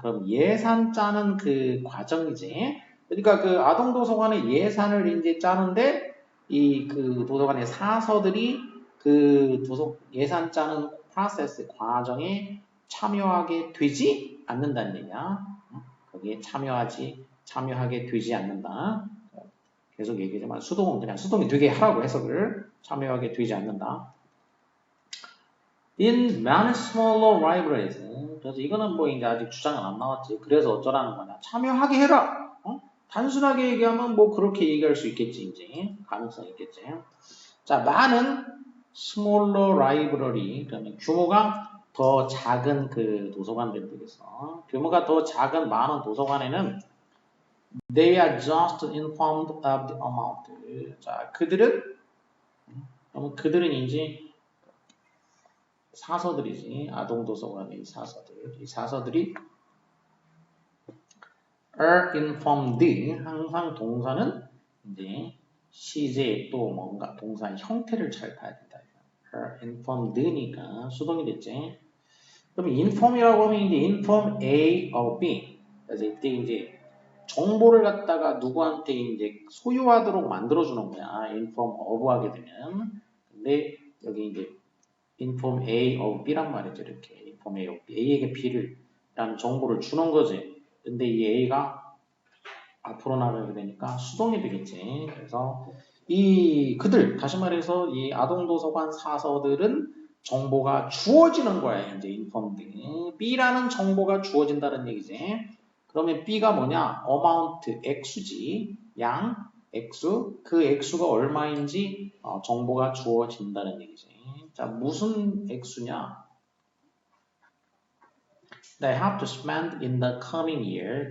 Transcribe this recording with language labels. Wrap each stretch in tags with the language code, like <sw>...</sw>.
<ko>그럼 예산 짜는 그 과정이지. 그러니까 그 아동 도서관의 예산을 이제 짜는데 이 그 도서관의 사서들이 그 예산 짜는 프로세스 과정에 참여하게 되지 않는다는 얘기야. 거기에 참여하게 되지 않는다. 계속 얘기하지만 수동은 그냥 수동이 되게 하라고 해석을 참여하게 되지 않는다.</ko> <en>In many smaller libraries.</en> <ko>그래서 이거는 뭐 이제 아직 주장은 안 나왔지. 그래서 어쩌라는 거냐. 참여하게 해라. 단순하게 얘기하면 뭐 그렇게 얘기할 수 있겠지. 이제 가능성이 있겠지. 자, 많은 smaller library. 그러면 규모가 더 작은 그 도서관들 되겠어. 규모가 더 작은 많은 도서관에는</ko> <en>they are just informed of the amount.</en> <ko>자, 그들은 이제 사서들이지. 아동 도서관의 사서들. 이 사서들이 are informed. 항상 동사는 이제 시제 또 뭔가 동사의 형태를 잘 봐야 된다. are informed니까 수동이 됐지. 그럼 inform이라고 하면 이제 inform A of B. 그래서 이때 이제 정보를 갖다가 누구한테 이제 소유하도록 만들어주는 거야. inform of 하게 되면. 근데 여기 이제 inform A of B란 말이죠. 이렇게 inform A of B. A에게 B를 라는 정보를 주는 거지. 근데 이 A가 앞으로 나가게 되니까 수동이 되겠지. 그래서 다시 말해서 이 아동도서관 사서들은 정보가 주어지는 거야. 이제 informed. B라는 정보가 주어진다는 얘기지. 그러면 B가 뭐냐? amount, 액수지. 양, 액수. 그 액수가 얼마인지 정보가 주어진다는 얘기지. 자, 무슨 액수냐?</ko> <en>They have to spend in the coming year.</en>